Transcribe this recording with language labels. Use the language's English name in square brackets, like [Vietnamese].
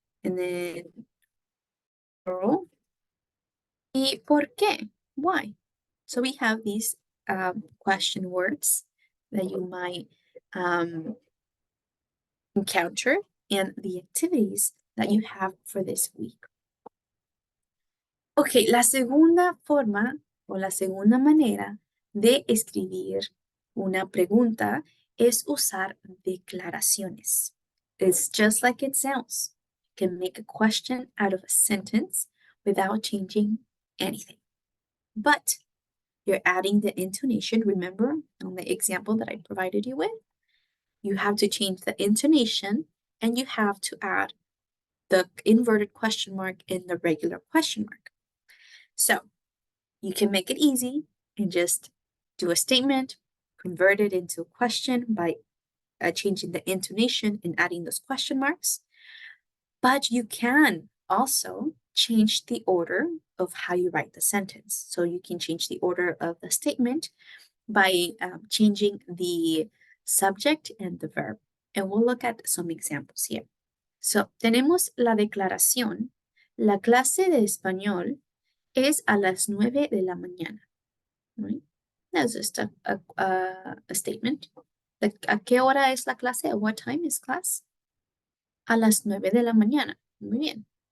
[English] And then plural. [Spanish] ¿Y por qué? [English] Why? So we have these question words that you might encounter and the activities that you have for this week. [Spanish] Ok, la segunda forma o la segunda manera de escribir una pregunta es usar declaraciones. [English] It's just like it sounds. You can make a question out of a sentence without changing anything. But you're adding the intonation. Remember on the example that I provided you with? You have to change the intonation and you have to add the inverted question mark in the regular question mark. So you can make it easy and just do a statement, convert it into a question by changing the intonation and adding those question marks. But you can also change the order of how you write the sentence. So you can change the order of the statement by changing the subject and the verb. And we'll look at some examples here. [Spanish] So, tenemos la declaración. La clase de español es a las 9 de la mañana. [English] Right? That's just a statement. [Spanish] ¿A qué hora es la clase? [English] At what time is class? [Spanish] A las 9 de la mañana. Muy bien.